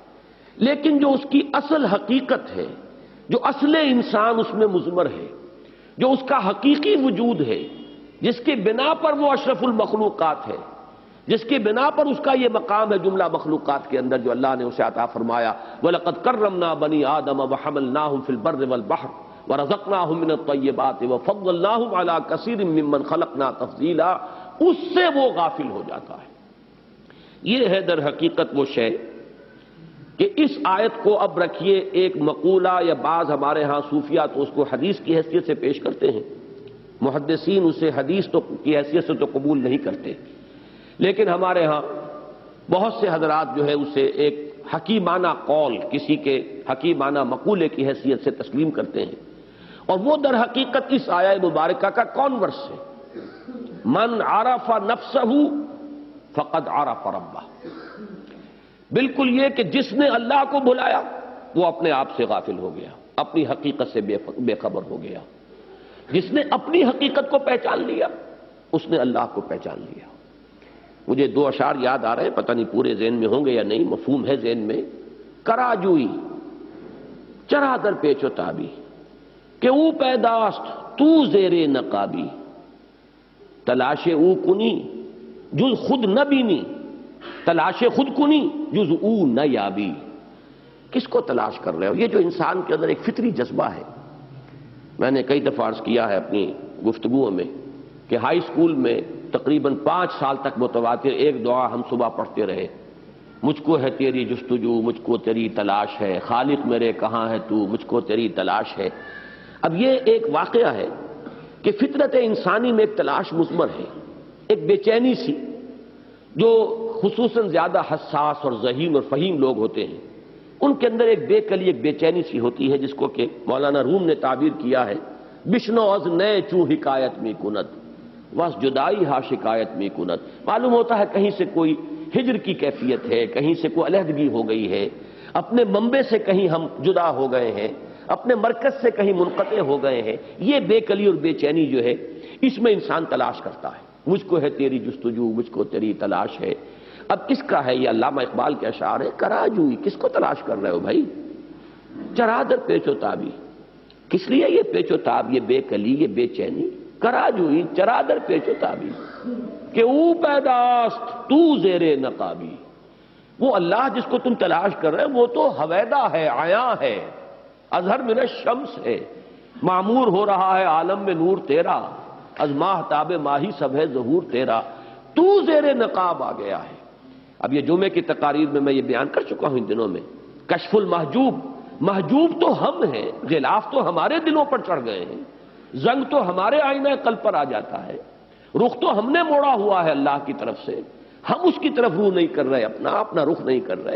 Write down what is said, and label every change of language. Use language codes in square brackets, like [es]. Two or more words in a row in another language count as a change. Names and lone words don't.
[ur] لیکن جو اس کی اصل حقیقت ہے، جو اصل انسان اس میں مضمر ہے، جو اس کا حقیقی وجود ہے، جس کی بنا پر وہ اشرف المخلوقات ہے، جس کی بنا پر اس کا یہ مقام ہے جملہ مخلوقات کے اندر جو اللہ نے اسے عطا فرمایا، [ar] وَلَقَدْ كَرَّمْنَا بَنِي آدَمَ وَحَمَلْنَاهُمْ فِي الْبَرِّ وَالْبَحْرِ وَرَزَقْنَاهُمْ مِنَ الطَّيِّبَاتِ وَفَضَّلْنَاهُمْ عَلَى كَثِيرٍ مِّمَّنْ خَلَقْنَا تَفْضِيلًا. [ur] اس سے وہ غافل ہو جاتا ہے. یہ ہے در حقیقت وہ شے کہ اس آیت کو اب رکھیے ایک مقولہ، یا بعض ہمارے ہاں صوفیہ تو اس کو حدیث کی حیثیت سے پیش کرتے ہیں، محدثین اسے حدیث تو کی حیثیت سے تو قبول نہیں کرتے، لیکن ہمارے ہاں بہت سے حضرات جو ہے اسے ایک حکیمانہ قول، کسی کے حکیمانہ مقولے کی حیثیت سے تسلیم کرتے ہیں. اور وہ در حقیقت اس آیہ مبارکہ کا کانورس ہے. [ar] من عرف نفسہ فقد عرف ربہ. [ur] بالکل یہ کہ جس نے اللہ کو بھلایا وہ اپنے آپ سے غافل ہو گیا، اپنی حقیقت سے بے خبر ہو گیا. جس نے اپنی حقیقت کو پہچان لیا اس نے اللہ کو پہچان لیا. مجھے 2 اشعار یاد آ رہے ہیں، پتہ نہیں پورے ذہن میں ہوں گے یا نہیں، مفہوم ہے ذہن میں. [fa] کراجوئی چرا در پیچ و تابی کہ او پیداست تو زیر نقابی، تلاش او کنی جز خود نہ بینی، تلاش خود کنی جز او نہ یابی. [ur] کس کو تلاش کر رہے ہو؟ یہ جو انسان کے اندر ایک فطری جذبہ ہے. میں نے کئی دفعہ عرض کیا ہے اپنی گفتگوؤں میں کہ ہائی اسکول میں تقریباً 5 سال تک متواتر ایک دعا ہم صبح پڑھتے رہے، مجھ کو ہے تیری جستجو، مجھ کو تیری تلاش ہے، خالق میرے کہاں ہے تو، مجھ کو تیری تلاش ہے. اب یہ ایک واقعہ ہے کہ فطرت انسانی میں ایک تلاش مضمر ہے، ایک بے چینی سی، جو خصوصاً زیادہ حساس اور ذہین اور فہیم لوگ ہوتے ہیں ان کے اندر ایک بے کلی، ایک بے چینی سی ہوتی ہے، جس کو کہ مولانا روم نے تعبیر کیا ہے [fa] بشنو از نئے چوں حکایت میں کنت وس جدائی ہا شکایت میں کنت. [ur] معلوم ہوتا ہے کہیں سے کوئی ہجر کی کیفیت ہے، کہیں سے کوئی علیحدگی ہو گئی ہے، اپنے منبع سے کہیں ہم جدا ہو گئے ہیں، اپنے مرکز سے کہیں منقطع ہو گئے ہیں. یہ بے کلی اور بے چینی جو ہے اس میں انسان تلاش کرتا ہے. مجھ کو ہے تیری جستجو، مجھ کو تیری تلاش ہے. اب کس کا ہے یہ؟ علامہ اقبال کے اشعار ہے. کراجوئی، کس کو تلاش کر رہے ہو بھائی؟ [fa] چرادر پیچ و تابی، [ur] کس لیے یہ پیچ و تاب، یہ بے کلی، یہ بے چینی؟ [fa] کراجوئی چرادر پیچ و تابی کہ او پیداست تو زیر نقابی. [ur] وہ اللہ جس کو تم تلاش کر رہے ہو وہ تو حویدہ ہے، عیاں ہے، [ar] اظہر من الشمس [ur] ہے، معمور ہو رہا ہے عالم میں نور تیرا، از ماہ تاب ماہی سب ہے ظہور تیرا، تو زیر نقاب آ گیا ہے. اب یہ جمعے کی تقاریر میں یہ بیان کر چکا ہوں ان دنوں میں، کشف المحجوب، محجوب تو ہم ہیں، غلاف تو ہمارے دلوں پر چڑھ گئے ہیں، زنگ تو ہمارے آئینہ قلب پر آ جاتا ہے، رخ تو ہم نے موڑا ہوا ہے اللہ کی طرف سے، ہم اس کی طرف روح نہیں کر رہے، اپنا رخ نہیں کر رہے.